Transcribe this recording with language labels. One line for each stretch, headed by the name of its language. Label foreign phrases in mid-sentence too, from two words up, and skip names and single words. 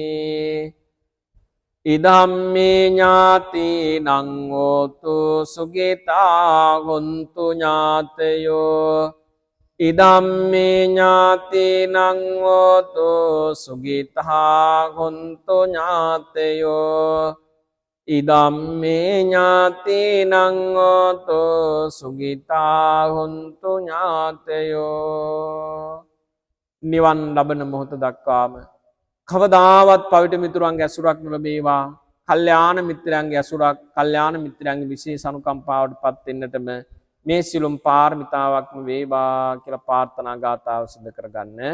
Pali: ඉදම්මේ ඥාතිනං හෝතු සුඛිතා හොන්තු ඥාතයෝ ඉදම්මේ ඥාතිනං හෝතු සුඛිතා හොන්තු ඥාතයෝ ඉදම්මේ ඥාතිනං හෝතු සුඛිතා හොන්තු
Sinhala: ඥාතයෝ නිවන් ලබන මොහොත දක්වාම කවදාවත් පවිට මිතුරන්ගේ ඇසුරක් නොලැබේවා කල්යාණ මිත්‍රයන්ගේ ඇසුරක් කල්යාණ මිත්‍රයන්ගේ විශේෂ අනුකම්පාවට පත් වෙන්නටම මේ සියලුම පාරමිතාවක්ම වේවා කියලා ප්‍රාර්ථනා ගාථාව සිදු කරගන්න.